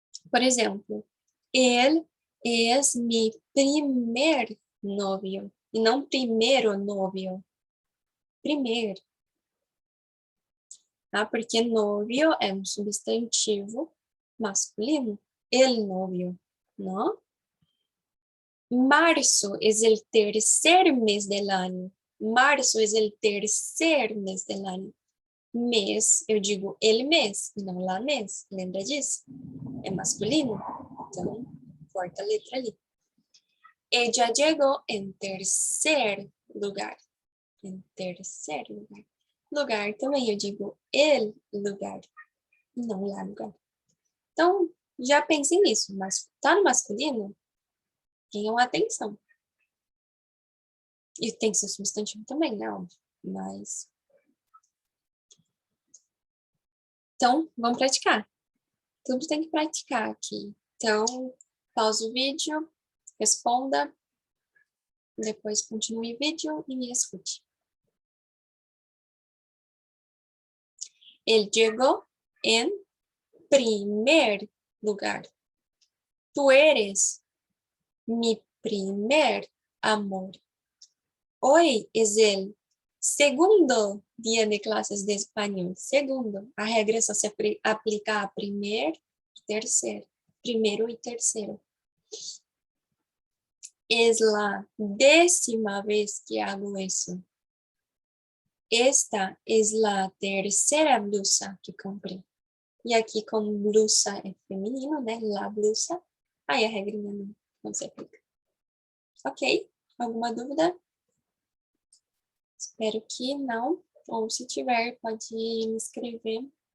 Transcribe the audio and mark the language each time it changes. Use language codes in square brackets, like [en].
[pt] Por exemplo, ele é [es] mi primer novio. [pt] E não primeiro novio. Primeiro. Tá? Porque novio é um substantivo masculino. [es] El novio, ¿no? Marzo es el tercer mes del año. [pt] Março é o terceiro mês do ano. Mês, eu digo el mês, não la mês. Lembra disso? É masculino. Então, corta a letra ali. [es] Ella llegó en tercer lugar. [pt] Em terceiro lugar. Lugar também eu digo el lugar, não lá lugar. Então, já pensem nisso, mas tá no masculino? Tenham atenção. E tem que ser substantivo também, né? Óbvio. Mas. Então, vamos praticar. Tudo tem que praticar aqui. Então, pausa o vídeo, responda, depois continue o vídeo e me escute. [es] Él llegó en primer lugar. Tú eres mi primer amor. Hoy es el segundo día de clases de español. [pt] Segundo. A regra só se aplica a primeiro e terceiro. Primeiro e terceiro. [es] Es la 10ª vez que hago eso. Esta es la tercera blusa que comprei. [pt] E aqui, como blusa é feminino, né? La blusa. Aí a regrinha não se aplica. Ok? Alguma dúvida? Espero que não. Ou se tiver, pode me escrever.